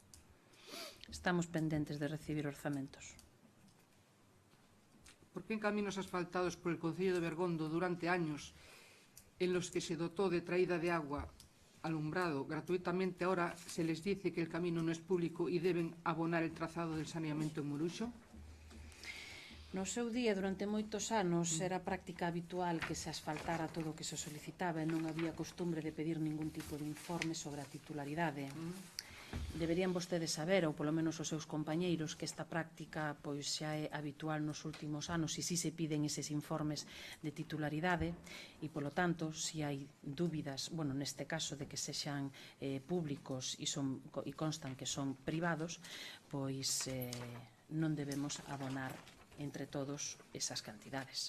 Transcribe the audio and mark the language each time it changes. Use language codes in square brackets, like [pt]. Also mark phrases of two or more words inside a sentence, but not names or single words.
[gl] Estamos pendentes de recibir orzamentos. [es] ¿Por qué en caminos asfaltados por el Concello de Bergondo durante años en los que se dotó de traída de agua, alumbrado gratuitamente, ahora se les dice que el camino no es público y deben abonar el trazado del saneamiento en Moruxo? [gl] No seu día, durante moitos anos, era práctica habitual que se asfaltara todo o que se solicitaba e non había costumbre de pedir ningún tipo de informe sobre a titularidade. Deberían vostedes saber, ou polo menos os seus compañeiros, que esta práctica pois xa é habitual nos últimos anos e si se piden eses informes de titularidade e, polo tanto, si hai dúbidas, bueno, neste caso de que sexan públicos e constan que son privados, pois non debemos abonar entre todos esas cantidades.